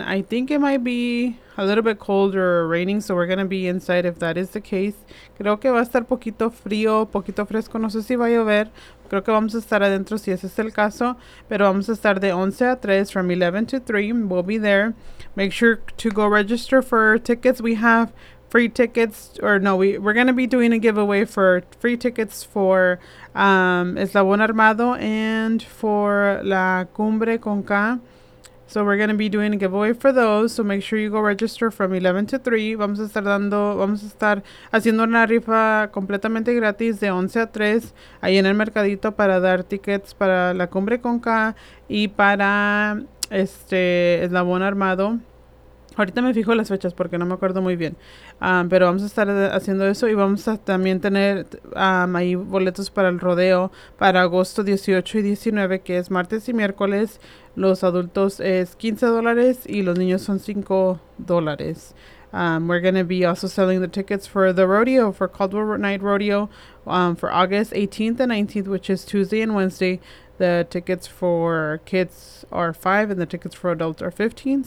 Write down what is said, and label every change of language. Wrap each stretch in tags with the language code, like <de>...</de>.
<en>I think it might be a little bit cold or raining, so we're going to be inside if that is the case.</en> <es>Creo que va a estar poquito frío, poquito fresco. No sé si va a llover. Creo que vamos a estar adentro si ese es el caso. Pero vamos a estar de 11 a 3,</es> <en>from 11 to 3. We'll be there. Make sure to go register for tickets. We have free tickets. Or no, we're going to be doing a giveaway for free tickets for Eslabón Armado and for La Cumbre con K. So we're going to be doing a giveaway for those. So make sure you go register from 11 to 3.</en> <es>Vamos a estar dando, vamos a estar haciendo una rifa completamente gratis de 11 a 3 ahí en el mercadito para dar tickets para la Cumbre con K y para este Eslabón Armado. Ahorita me fijo las fechas porque no me acuerdo muy bien. Pero vamos a estar haciendo eso y vamos a también tener ahí boletos para el rodeo para agosto 18 y 19, que es martes y miércoles. Los adultos es $15 y los niños son $5.</es> <en>We're going to be also selling the tickets for the rodeo, for Caldwell Night Rodeo, for August 18th and 19th, which is Tuesday and Wednesday. The tickets for kids are $5 and the tickets for adults are $15.</en>